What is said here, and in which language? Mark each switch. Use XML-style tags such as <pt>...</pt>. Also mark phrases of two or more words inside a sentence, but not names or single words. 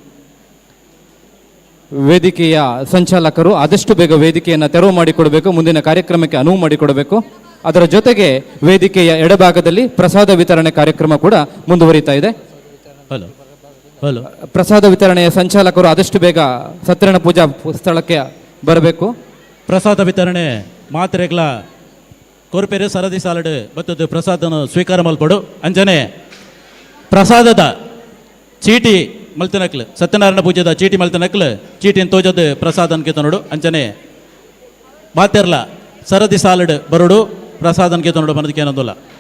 <kn>ವೇದಿಕೆಯ ಸಂಚಾಲಕರು ಆದಷ್ಟು ಬೇಗ ವೇದಿಕೆಯನ್ನು ತೆರವು ಮಾಡಿಕೊಡಬೇಕು, ಮುಂದಿನ ಕಾರ್ಯಕ್ರಮಕ್ಕೆ ಅನುವು ಮಾಡಿಕೊಡಬೇಕು. ಅದರ ಜೊತೆಗೆ ವೇದಿಕೆಯ ಎಡಭಾಗದಲ್ಲಿ ಪ್ರಸಾದ ವಿತರಣೆ ಕಾರ್ಯಕ್ರಮ ಕೂಡ ಮುಂದುವರಿತಾ ಇದೆ. ಪ್ರಸಾದ ವಿತರಣೆಯ ಸಂಚಾಲಕರು ಆದಷ್ಟು ಬೇಗ ಸತ್ಯನಾರಾಯಣ ಪೂಜಾ ಸ್ಥಳಕ್ಕೆ ಬರಬೇಕು.</kn> <tcy>ಪ್ರಸಾದ ವಿತರಣೆ ಮಾತ್ರೆಗಳ ಕೊರ್ಪೆರೆ ಸರದಿ ಸಾಲಡ್ ಬತ್ತದ ಪ್ರಸಾದನ ಸ್ವೀಕಾರ ಮಲ್ಪಡು ಅಂಜನೆ ಪ್ರಸಾದದ ಚೀಟಿ ಮಲ್ತನಕ್ಲು ಸತ್ಯನಾರಾಯಣ ಪೂಜೆದ ಚೀಟಿ ಮಲ್ತನಕ್ಲು ಚೀಟಿನ ತೋಜದ ಪ್ರಸಾದನ್ಗೆ ತನೋಡು ಅಂಜನೆ ಮಾತೆರ್ಲ ಸರದಿ ಸಾಲಡ್ ಬರೋಡು ಪ್ರಸಾದನ್ಗೆ ತನೋಡು ಮನದಕ್ಕೆ ಏನಂದಲ್ಲ.</tcy>